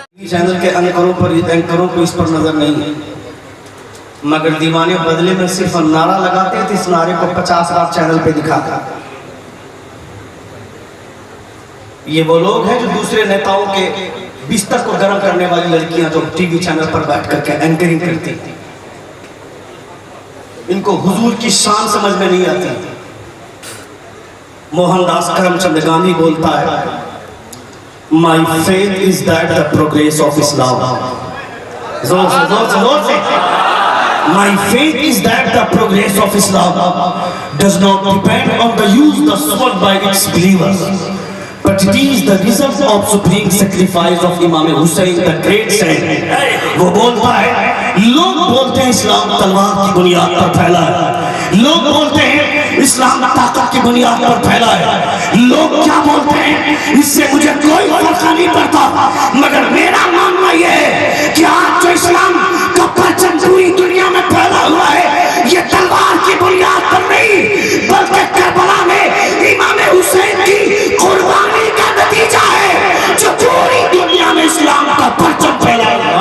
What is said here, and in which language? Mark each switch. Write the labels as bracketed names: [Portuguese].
[Hindi] Channel के एंकरों को इस पर नजर नहीं है, मगर दीवाने बदले में सिर्फ नारा लगाते थे, इस नारे को 50 बार चैनल पे दिखाता। ये वो लोग हैं जो दूसरे नेताओं के बिस्तर को गर्म करने वाली लड़कियां जो टीवी चैनल पर बैठ करके एंकरिंग करती, इनको हुजूर की शान समझ में नहीं आती। मोहनदास करमचंद गांधी बोलता है, [English] My faith is that the progress of Islam. [Hindi] जोर से। [English] My faith is that the progress of Islam does not depend on the use the sword by its believers, but it is the result of supreme sacrifice of Imam Hussain, the great saint. [Hindi] वो बोलता है, लोग बोलते हैं इस्लाम तलवार की बुनियाद पर फैला है, लोग बोलते हैं इस्लाम ताकत की बुनियाद पर फैला है, लोग क्या बोलते हैं इससे मुझे कोई फर्क नहीं पड़ता, मगर मेरा मानना यह है कि आज जो इस्लाम का परचम पूरी दुनिया में फैला हुआ है, ये तलवार की बुनियाद पर नहीं, बल्कि करबला में इमाम हुसैन की कुर्बानी का नतीजा है, जो पूरी दुनिया में इस्लाम का परचम फैला है।